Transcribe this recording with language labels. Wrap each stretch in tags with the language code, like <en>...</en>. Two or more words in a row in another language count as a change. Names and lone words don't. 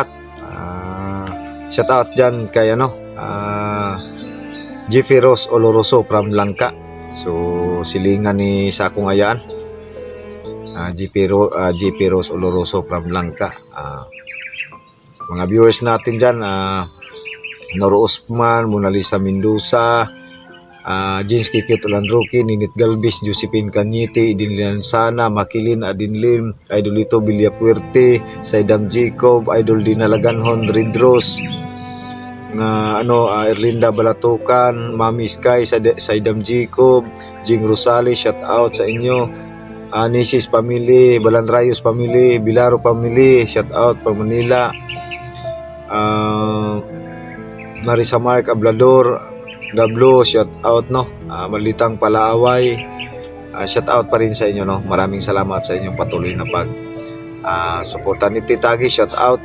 <en>Shout out</en> <tl>dyan kay Jeffy Rose Oloroso from Langka. So silingan ni Sakong Ayaan, GP Rose Oloroso from Langka. Mga viewers natin dyan, Noro Osman, Mona Lisa Mendoza, Jens Kikit Landroki, Ninit Galvis, Josephine Cañete, Idin Sana, Makilin Adinlim, Idolito Villapuerte, Saidam Jacob, Idol Dinalaganhon, Ridros, Erlinda Balatukan, Mami Sky, Saidam Jacob, Jing Rosales,</tl> <en>shout out</en> <tl>sa inyo.</tl> <en>Nisis Family, Balanrayos Family, Bilaro Family, shout out from Manila.</en> <tl>Marisa Mark Ablador, Dablo,</tl> <en>shout out,</en> <tl>no. Malitang Palaaway,</tl> <en>shout out</en> <tl>pa rin sa inyo, no. Maraming salamat sa inyong patuloy na suporta. Ni Titagi,</tl> <en>shout out.</en>